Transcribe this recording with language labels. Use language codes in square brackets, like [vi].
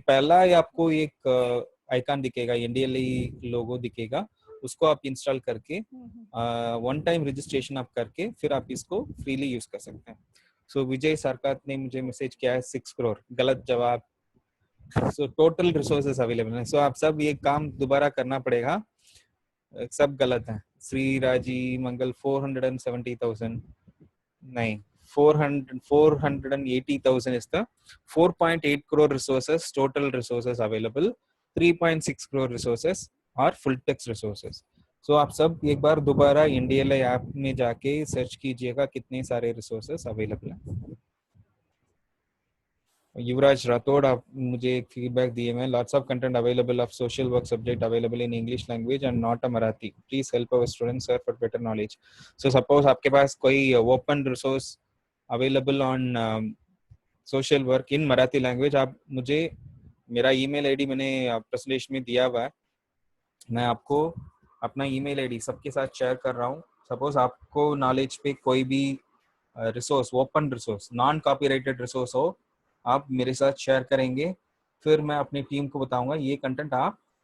[hi] पहला ही आपको एक आइकन दिखेगा, NDLI लोगो दिखेगा, उसको आप इंस्टॉल करके 1 टाइम रजिस्ट्रेशन आप करके फिर आप इसको फ्रीली यूज कर सकते हैं। सो विजय सरकार ने मुझे मैसेज किया है 6 करोड़, गलत जवाब। सो टोटल रिसोर्सेस अवेलेबल है। सो आप सब ये काम दोबारा करना पड़ेगा, सब गलत है। [en] Shri Raji Mangal [hi] 470,000 नहीं, [en] 480,000 is the 4.8 crore resources, total resources available. 3.6 crore resources are full text resources. [hi] So आप सब एक बार दोबारा NDLI ऐप में जाके सर्च कीजिएगा कितने सारे रिसोर्सेस अवेलेबल हैं। युवराज राठौड़ आप मुझे एक फीडबैक दिए हैं, [en] lots of content available of social work subject available in English language and not a Marathi. Please help our students sir for better knowledge. [hi] So suppose आपके पास कोई [en] open resource available on social work in Marathi language, [hi] आप मुझे, मेरा email ID मैंने presentation में दिया हुआ है, मैं आपको अपना email ID सबके साथ शेयर कर रहा हूँ। सपोज आपको नॉलेज पे कोई भी resource, open resource, non copyrighted resource हो, आप मेरे साथ शेयर करेंगे, फिर मैं अपनी टीम को बताऊंगा ये कंटेंट आप